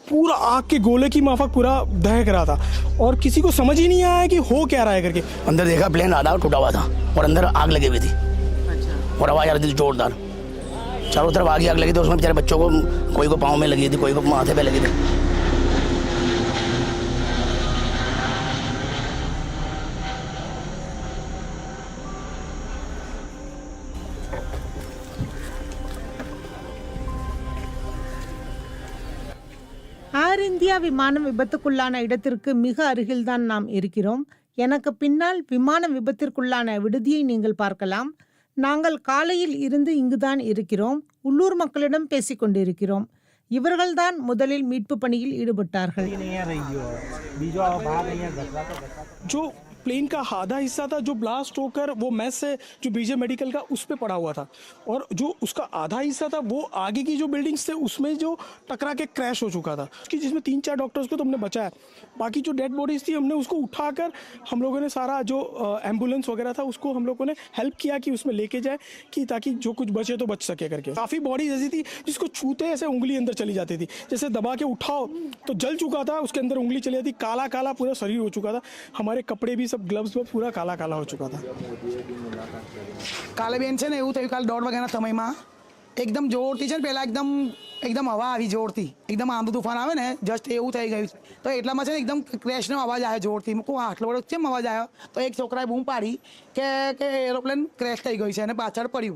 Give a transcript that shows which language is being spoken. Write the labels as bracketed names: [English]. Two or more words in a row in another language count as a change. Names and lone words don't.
[Hindi] पूरा आग के गोले की माफक पूरा दहक रहा था और किसी को समझ ही नहीं आया कि हो क्या रहा है करके। अंदर देखा प्लेन आधा टूटा हुआ था और अंदर आग लगी हुई थी। अच्छा। और आवाज आ रही थी जोरदार, चारों तरफ आग लगी थी। उसमें बेचारे बच्चों को, कोई को पाँव में लगी थी, कोई को माथे पे लगी थी। [Tamil] ஏர் இந்தியா விமானம் விபத்துக்குள்ளான இடத்திற்கு மிக அருகில்தான் நாம் இருக்கிறோம். எனக்கு பின்னால் விமானம் விபத்திற்குள்ளான விடுதியை நீங்கள் பார்க்கலாம். நாங்கள் காலையில் இருந்து இங்குதான் இருக்கிறோம். உள்ளூர் மக்களிடம் பேசிக் கொண்டிருக்கிறோம். இவர்கள்தான் முதலில் மீட்பு பணியில் ஈடுபட்டார்கள். [Hindi] जो प्लेन का आधा हिस्सा था जो ब्लास्ट होकर वो मैस है जो बीजे मेडिकल का उस पे पड़ा हुआ था और जो उसका आधा हिस्सा था वो आगे की जो बिल्डिंग्स थे उसमें जो टकरा के क्रैश हो चुका था, उसकी जिसमें 3-4 डॉक्टर्स को तो हमने बचाया। बाकी जो [English] dead bodies [Hindi] थी हमने उसको उठाकर हम लोगों ने सारा जो एम्बुलेंस वगैरह था उसको हम लोगों ने हेल्प किया कि उसमें लेके जाए कि ताकि जो कुछ बचे तो बच सके करके। काफ़ी बॉडीज ऐसी थी जिसको छूते ऐसे उंगली अंदर चली जाती थी, जैसे दबा के उठाओ तो जल चुका था, उसके अंदर उंगली चली जाती, काला काला पूरा शरीर हो चुका था। हमारे कपड़े भी सब ग्लव्स में पूरा काला काला हो चुका था। [Gujarati] કાલે બેન છે ને એવું થયું, કાલે 1:30 વાગ્યાના સમયમાં એકદમ જોરથી છે ને પહેલાં એકદમ હવા આવી જોરથી, એકદમ આંધુ તુફાન આવે ને જસ્ટ એવું થઈ ગયું. તો એટલામાં છે ને એકદમ ક્રેશનો અવાજ આવ્યો જોરથી. મૂકું આટલો બધો કેમ અવાજ આવ્યો? તો એક છોકરાએ બૂમ પાડી કે [English] aeroplane crash [Gujarati] થઈ ગયું છે અને પાછળ પડ્યું.